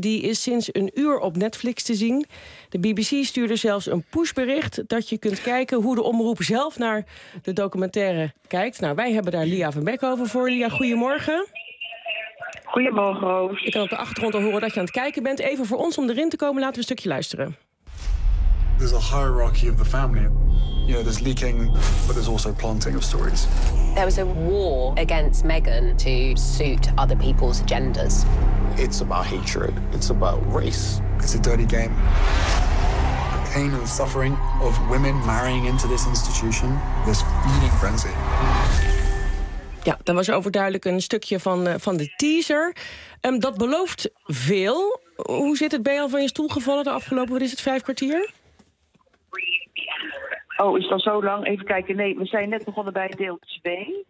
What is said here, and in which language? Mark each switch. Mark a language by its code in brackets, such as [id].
[nl] Die is sinds een uur op Netflix te zien. De BBC stuurde zelfs een pushbericht dat je kunt kijken hoe de omroep zelf naar de documentaire kijkt. Nou, wij hebben daar Lia van Beckhoven voor. Lia, goedemorgen. Goedemorgen, Roos. Ik kan op de achtergrond al horen dat je aan het kijken bent. Even voor ons om erin te komen, laten we een stukje luisteren. [en] There's a hierarchy of the family. You know, there's leaking, but there's also planting of stories. There was a war against Meghan to suit other people's agendas. It's about hatred. It's about race. It's a dirty game. The pain and suffering of women marrying into this institution, this feeding frenzy. [nl] Ja, dat was overduidelijk een stukje van de teaser. Dat belooft veel. Hoe zit het? Ben je al van je stoel gevallen de afgelopen, wat is het, 5 kwartier? Oh, is dat zo lang? Even kijken. Nee, we zijn net begonnen bij deel 2.